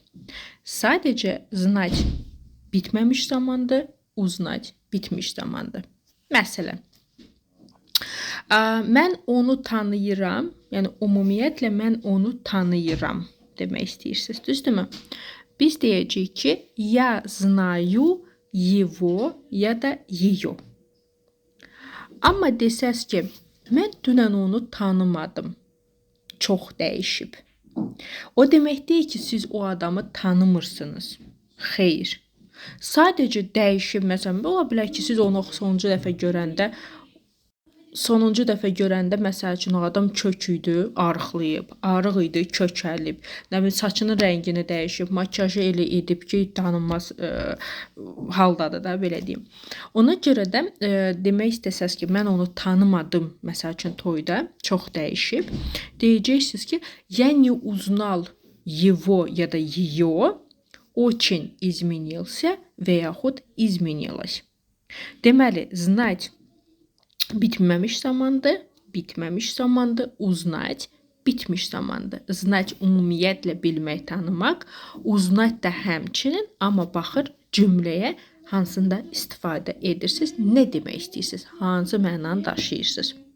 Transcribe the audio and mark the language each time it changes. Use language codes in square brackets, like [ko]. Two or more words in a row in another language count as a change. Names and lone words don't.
[az] Sadəcə znать bitməmiş zamandır, uznать bitmiş zamandır. Məsələn, mən onu tanıyıram, yəni ümumiyyətlə mən onu tanıyıram demək istəyirsiniz, düzdürmü? Biz deyəcəyik ki, [ru] я знаю его [az] ya da [ru] ее. [az] Amma desəz ki, mən dünən onu tanımadım, çox dəyişib. O demək deyil ki, siz o adamı tanımırsınız. Xeyr. Sadəcə dəyişib, məsələn, ola bilər ki, siz onu sonuncu dəfə görəndə məsəl üçün o adam kök idi, arıqlayıb, arıq idi, kökəlib, nə bilim saçının rəngini dəyişib, makiyajı elə edib ki, tanınmaz haldadır da, belə deyim. Ona görə də demək istəsəz ki, mən onu tanımadım, məsəl üçün toyda, çox dəyişib. Deyəcəksiniz ki, [ru] я не узнал его [az] ya da [ru] ее, очень изменился [az] və yaxud [ru] изменилась. [az] Deməli, знать bitməmiş zamandır, uznать bitmiş zamandır. Znать ümumiyyətlə bilmək, tanımaq, uznать da həmçinin, amma baxır cümləyə hansında istifadə edirsiniz, nə demək istəyirsiniz, hansı mənanı daşıyırsınız.